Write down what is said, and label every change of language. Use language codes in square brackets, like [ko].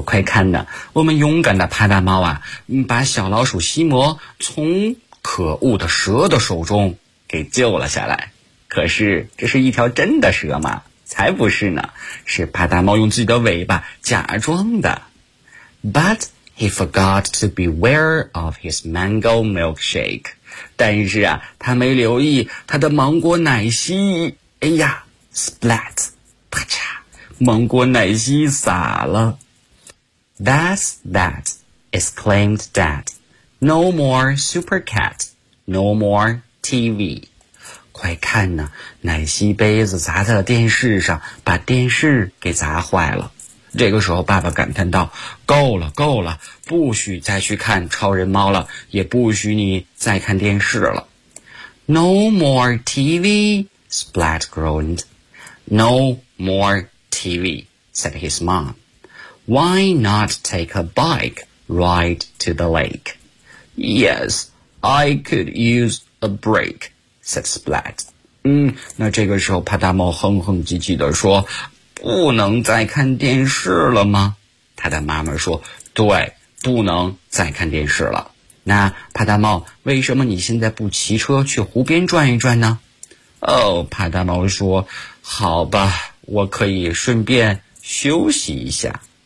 [zh] 快看呢，我们勇敢的帕达猫啊，把小老鼠西摩从可恶的蛇的手中给救了下来。可是这是一条真的蛇吗？才不是呢，是帕达猫用自己的尾巴假装的。 [en] But he forgot to beware of his mango milkshake. [zh] 但是啊，他没留意他的芒果奶昔。哎呀 ，splat， 啪嚓，芒果奶昔洒了。 [en] That's that, exclaimed Dad. No more Super Cat, no more TV. [zh] 快看呢，奶昔杯子砸在了电视上，把电视给砸坏了。这个时候爸爸感叹道，够了够了，不许再去看超人猫了，也不许你再看电视了。 [en] No more TV, Splat groaned. No more TV, said his mom. Why not take a bike ride to the lake? Yes, I could use a break, said Splat. [zh] 那这个时候帕达猫哼哼唧唧地说，不能再看电视了吗？他的妈妈说，对，不能再看电视了。那帕达猫，为什么你现在不骑车去湖边转一转呢？哦，帕达猫说，好吧，我可以顺便休息一下。